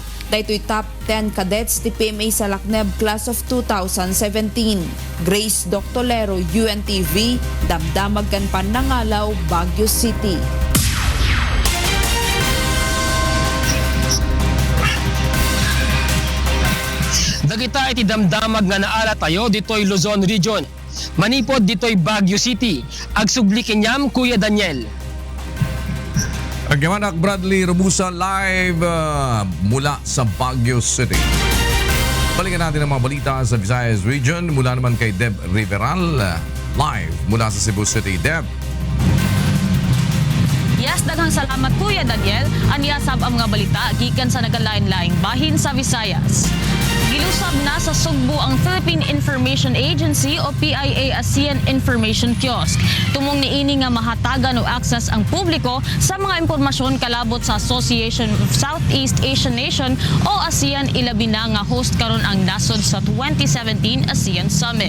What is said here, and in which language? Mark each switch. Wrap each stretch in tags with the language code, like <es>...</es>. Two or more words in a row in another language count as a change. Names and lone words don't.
<ilo>Daytoy</ilo> <en>top 10 cadets</en> <ilo>ti PMA sa Lakneb</ilo> <en>class of 2017.</en> <ilo>Grace Doctolero, UNTV, Damdamag kan Panangalaw, Baguio City. Dagita iti damdamag nga naala tayo ditoy Luzon Region. Manipod ditoy Baguio City. Agsubli kenyam Kuya Daniel. Agyaman Bradley Robusa live</ilo> <tl>mula sa</tl> <ilo>Baguio City.</ilo> <tl>Balikan natin ang mga balita sa Visayas Region mula naman kay Deb Riveral live mula sa Cebu City. Deb.</tl> <ceb>Yes, daghang salamat Kuya Daniel. Anyasab ang mga balita gikan sa nagalain-laing bahin sa Visayas. Gilusab na sa Sugbo ang Philippine Information Agency o PIA ASEAN Information Kiosk. Tumong niini nga mahatagan o access ang publiko sa mga impormasyon kalabot sa Association of Southeast Asian Nation o ASEAN ilabi na nga host karon ang nasod sa 2017 ASEAN Summit.</ceb>